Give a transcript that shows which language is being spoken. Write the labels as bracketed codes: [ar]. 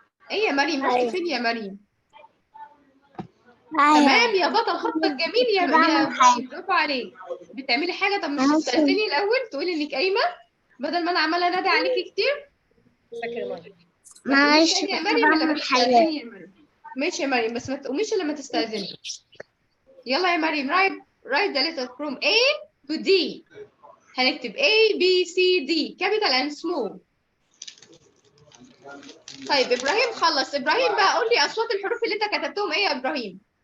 [ar] إيه يا مريم، رحتي فين يا مريم؟ تمام يا بطل، خطك جميل يا مريم، برافو عليك. بتعملي حاجة؟ طب مش تستأذني الأول تقولي إنك قايمة بدل ما أنا عمالة أنادي عليكي كتير؟ معلش تاني يا كنت مريم إلا ما بعمل حاجات. تستأذني يا مريم. ماشي يا مريم، بس ما تقوميش إلا لما تستأذني. يلا يا مريم [en] write the letter from A to D. [ar] هنكتب A B C D [en] capital and small. [ar] طيب إبراهيم خلص. إبراهيم بقى قول لي أصوات الحروف اللي أنت كتبتهم إيه يا إبراهيم؟